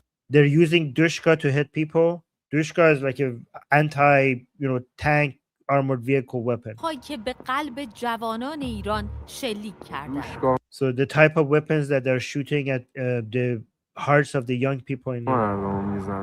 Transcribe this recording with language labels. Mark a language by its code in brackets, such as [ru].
[en] they're using dushka to hit people. Dushka is like an anti, tank armored vehicle weapon. [fa] که به قلب جوانان ایران شلیک کردند. [en] So the type of weapons that they're shooting at the hearts of the young people in Iran.